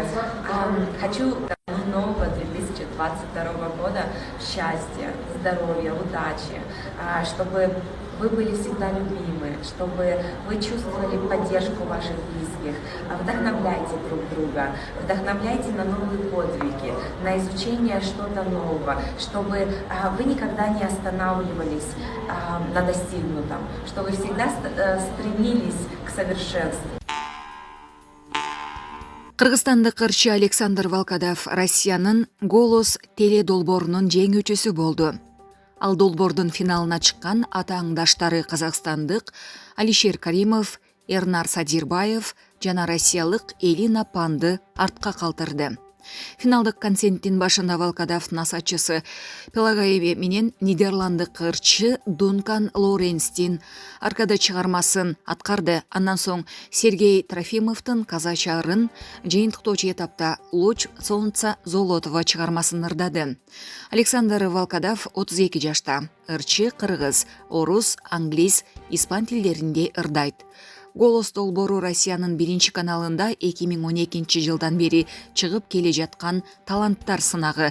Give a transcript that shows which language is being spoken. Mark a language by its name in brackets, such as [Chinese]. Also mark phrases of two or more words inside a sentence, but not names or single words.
[Russian] Хочу нового 2022 года счастья, здоровья, удачи, чтобы вы были всегда любимы, чтобы вы чувствовали поддержку ваших близких. Вдохновляйте друг друга, вдохновляйте на новые подвиги, на изучение что-то нового, чтобы вы никогда не останавливались на достигнутом, что вы всегда стремились к совершенству. [Kyrgyz] Кыргызстандык ырчы Александр Волкодав Россиянын «Голос» теледолбоорунун жеңүүчүсү болду. Ал долбоордун финалына чыккан атааңдаштары казакстандык Алишер Каримов, Эрнар Садирбаев жана россиялык Элина Панды артка калтырды. Финалдык концерттин башында Волкодав насатчысы Пелагаеви менен нидерландык ырчы Дункан Лоуренстин аркада чыгармасын аткарды. Андан соң Сергей Трофимовдун казача ырын жыйынтыктоочу этапта Луч солнца золотого чыгармасын ырдады. Александр Волкодав 32 жашта. Ырчы кыргыз, орус, англис, испан тилдеринде ырдайт. «Голос» долбоору Россиянын биринчи каналында 2012 жылдан бери чыгып келе жаткан таланттар сынагы.